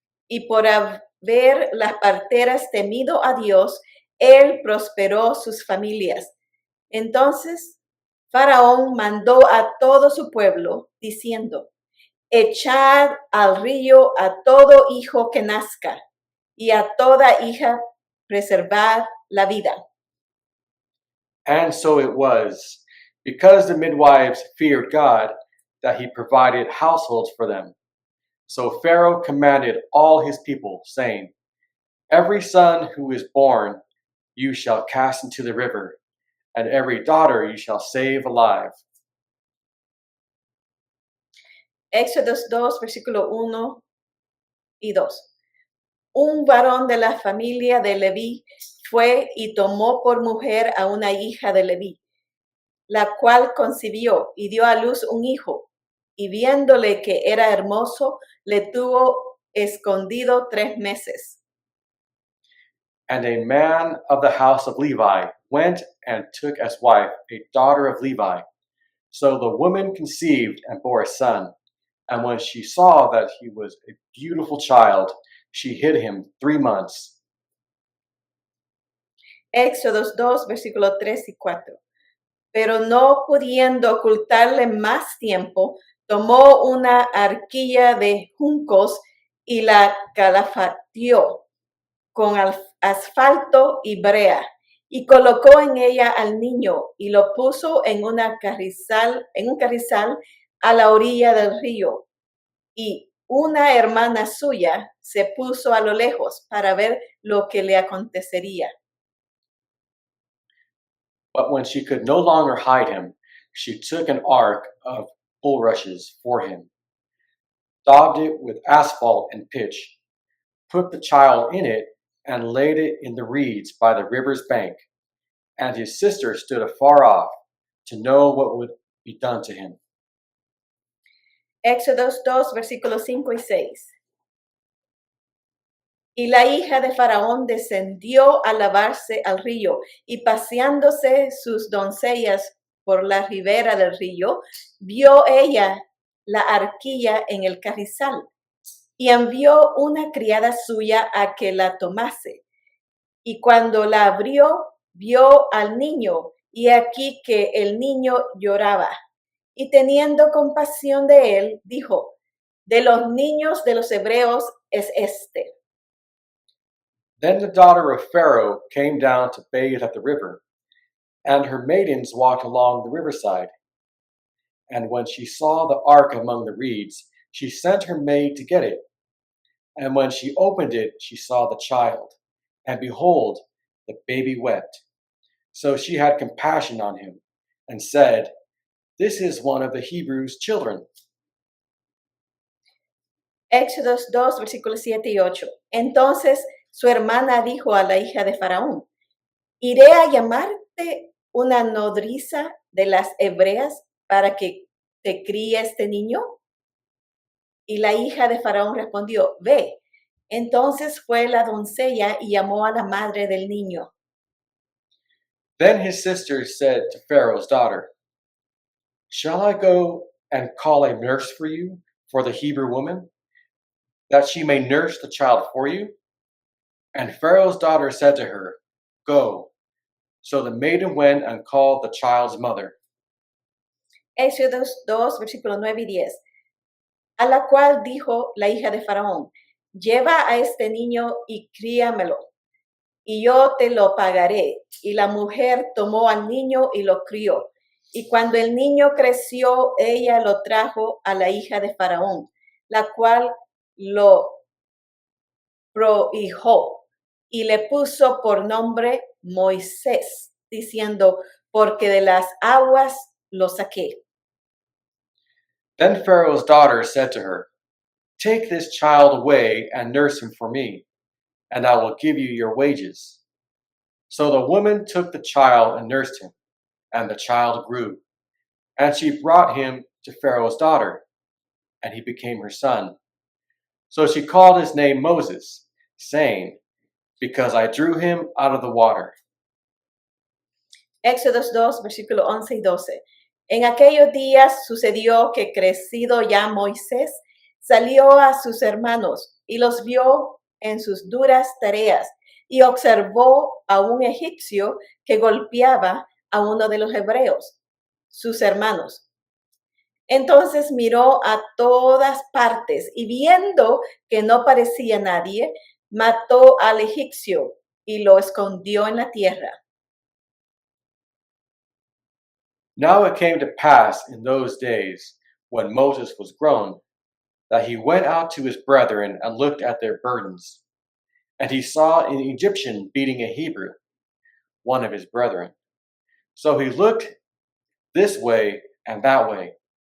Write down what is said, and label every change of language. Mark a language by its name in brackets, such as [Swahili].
[Spanish] Y por haber las parteras temido a Dios, él prosperó sus familias. Entonces Faraón mandó a todo su pueblo, diciendo: echad al río a todo hijo que nazca, y a toda hija preservad la vida. [English] And so it was, because the midwives feared God, that he provided households for them. So Pharaoh commanded all his people, saying, every son who is born you shall cast into the river, and every daughter you shall save alive. [Spanish] Éxodo 2, versículo 1 y 2. Un varón de la familia de Leví fue y tomó por mujer a una hija de Leví, la cual concibió y dio a luz un hijo, y viéndole que era hermoso, le tuvo escondido 3 meses. [English] And a man of the house of Levi went and took as wife a daughter of Levi. So the woman conceived and bore a son. And when she saw that he was a beautiful child, she hid him 3 months. [Spanish] Éxodo 2, versículos 3 y 4. Pero no pudiendo ocultarle más tiempo, tomó una arquilla de juncos y la calafateó con asfalto y brea, y colocó en ella al niño y lo puso en un carrizal a la orilla del río. Y una hermana suya se puso a lo lejos para ver lo que le acontecería. [English] But when she could no longer hide him, she took an ark of bulrushes for him, daubed it with asphalt and pitch, put the child in it, and laid it in the reeds by the river's bank. And his sister stood afar off to know what would be done to him. [Spanish] Éxodo 2, versículos 5 y 6. Y la hija de Faraón descendió a lavarse al río, y paseándose sus doncellas por la ribera del río, vio ella la arquilla en el carrizal, y envió una criada suya a que la tomase. Y cuando la abrió, vio al niño, y aquí que el niño lloraba. Y teniendo compasión de él, dijo: de los niños de los hebreos es este. [English] Then the daughter of Pharaoh came down to bathe at the river, and her maidens walked along the riverside. And when she saw the ark among the reeds, she sent her maid to get it. And when she opened it, she saw the child, and behold, the baby wept. So she had compassion on him, and said, this is one of the Hebrews' children. [Spanish] Éxodo 2, versículos 7 y 8. Entonces su hermana dijo a la hija de Faraón: ¿iré a llamarte una nodriza de las hebreas para que te críe este niño? Y la hija de Faraón respondió: ve. Entonces fue la doncella y llamó a la madre del niño. [English] Then his sister said to Pharaoh's daughter, shall I go and call a nurse for you, for the Hebrew woman, that she may nurse the child for you? And Pharaoh's daughter said to her, go. So the maiden went and called the child's mother. [Spanish] Éxodo 2, versículos 9 y 10. A la cual dijo la hija de Faraón: lleva a este niño y críamelo, y yo te lo pagaré. Y la mujer tomó al niño y lo crió. Y cuando el niño creció, ella lo trajo a la hija de Faraón, la cual lo prohijó y le puso por nombre Moisés, diciendo: porque de las aguas lo saqué. [English] Then Pharaoh's daughter said to her, take this child away and nurse him for me, and I will give you your wages. So the woman took the child and nursed him, and the child grew. And she brought him to Pharaoh's daughter, and he became her son. So she called his name Moses, saying, because I drew him out of the water. [Spanish] Éxodos 2, versículo 11 y 12. En aquellos días sucedió que crecido ya Moisés salió a sus hermanos y los vio en sus duras tareas y observó a un egipcio que golpeaba a uno de los hebreos, sus hermanos. Entonces miró a todas partes y viendo que no parecía nadie, mató al egipcio y lo escondió en la tierra. [English] Now it came to pass in those days, when Moses was grown, that he went out to his brethren and looked at their burdens. And he saw an Egyptian beating a Hebrew, one of his brethren. So he looked this way and that way.